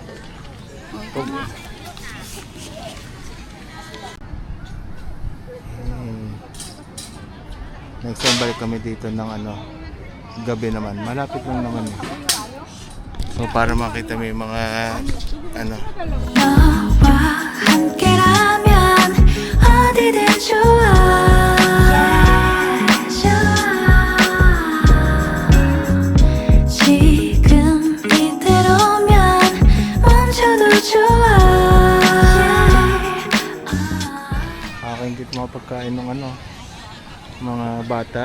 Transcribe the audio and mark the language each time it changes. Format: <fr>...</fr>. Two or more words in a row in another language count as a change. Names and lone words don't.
<tl>Oh, tama. Next time balik kami dito ng ano, gabi naman. Malapit lang naman eh. So para makita mo yung mga ano.</tl> <ko>너와 함께라면 어디든 좋아 지금 이대로면 멈춰도 좋아</ko> <tl>Nakakaingit mga pagkain ng ano, mga bata.</tl>